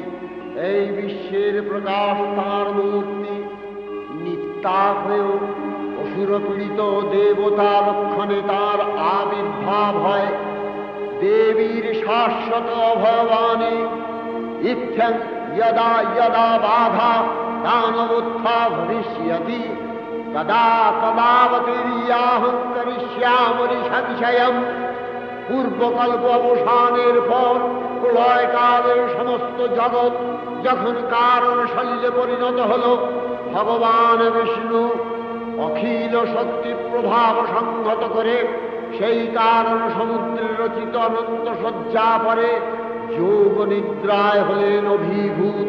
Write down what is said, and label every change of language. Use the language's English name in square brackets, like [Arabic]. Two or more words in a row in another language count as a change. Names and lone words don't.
[Bangla] এই বিশ্বের প্রকাশ তার মূর্তি। নিত্যা হয়েও অসুরপীড়িত দেবতা লক্ষণে তার আবির্ভাব হয়। দেবীর শাশ্বত অভয়বাণী, [Sanskrit] ইত্যং यदा यदा बाधा दानवोत्था भविष्यति तदा तदावतीर्याहं करिष्यामि संशयम्। [Bangla] পূর্বকল্প অবসানের পর প্রলয়কালের সমস্ত জগৎ যখন কারণ শৈলে পরিণত হল, ভগবান বিষ্ণু অখিল শক্তি প্রভাব সংহত করে সেই কারণ সমুদ্রের রচিত অনন্ত শয্যা পরে যোগ নিদ্রায় হলেন অভিভূত।